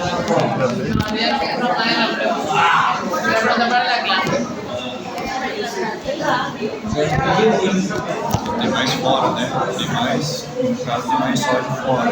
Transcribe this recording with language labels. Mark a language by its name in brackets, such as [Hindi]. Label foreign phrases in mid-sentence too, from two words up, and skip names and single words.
[Spanish] No, ya no se pregunta en la prueba. Se pregunta para la clase. [Portuguese] Tem mais fora, né? Tem mais, no caso, tem mais sódio fora.